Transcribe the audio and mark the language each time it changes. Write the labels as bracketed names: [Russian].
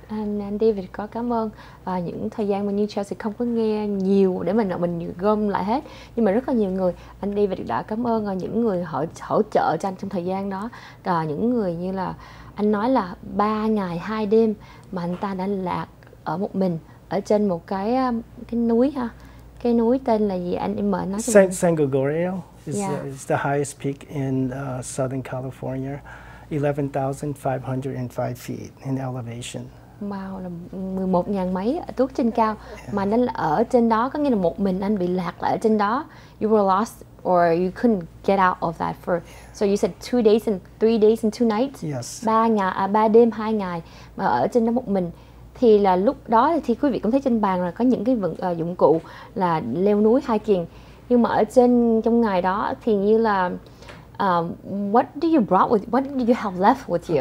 [Vietnamese] Anh David có cảm ơn những thời gian mà như Chelsea không có nghe nhiều để mình gom lại hết, nhưng mà rất là nhiều người, anh David đã cảm ơn những người hỗ trợ cho anh trong thời gian đó. Những người như là anh nói là 3 ngày 2 đêm mà anh ta đã lạc ở một mình ở trên một cái núi ha. Cái núi tên là gì anh mời nói cho mình. [English] San Gregorio is the highest peak in Southern California, 11,505 feet in elevation. [Vietnamese] Wow, là 11.000 mấy tuốt trên cao. Mà anh ở trên đó có nghĩa là một mình anh bị lạc lại ở trên đó. [English] You were lost or you couldn't get out of that for. So you said 2 days and 3 days and 2 nights. Yes. [Vietnamese] 3 đêm 2 ngày mà ở trên đó một mình. Thì là lúc đó thì quý vị cũng thấy trên bàn là có những cái dụng cụ là leo núi hiking. Nhưng mà ở trong ngày đó thì như là [English] what did you have left with you?